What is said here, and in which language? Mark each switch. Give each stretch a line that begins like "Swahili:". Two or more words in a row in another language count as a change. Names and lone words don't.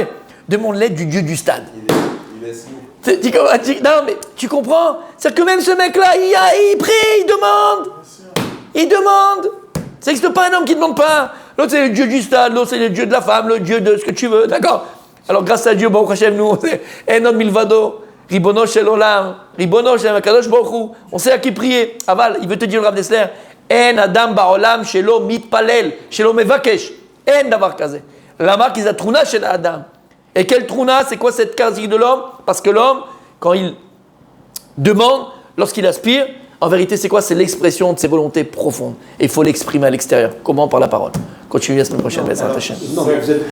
French: Demande l'aide du dieu du stade. Non, mais tu comprends? C'est-à-dire que même ce mec-là, il prie, il demande. Ça n'existe pas un homme qui ne demande pas. L'autre, c'est le dieu du stade, l'autre, c'est le dieu de la femme, le dieu de ce que tu veux, d'accord? Alors, grâce à Dieu,
Hebrew: ברוך השם,
French: nous, c'est
Hebrew: אין עוד מלבדו, רבונו של עולם, רבונו של הקדוש ברוך הוא.
French: On sait à qui prier. Aval, il veut te dire le Rav Dessler.
Hebrew: אין אדם בעולם שלא מתפלל, שלא מבקש. אין דבר כזה.
French: La marque, ils a Trouna chez Adam. Et quel Trouna, c'est quoi cette caractéristique de l'homme? Parce que l'homme, quand il demande, lorsqu'il aspire, en vérité, c'est quoi? C'est l'expression de ses volontés profondes. Et il faut l'exprimer à l'extérieur. Comment? Par la parole. Continue la semaine prochaine. Non, vous êtes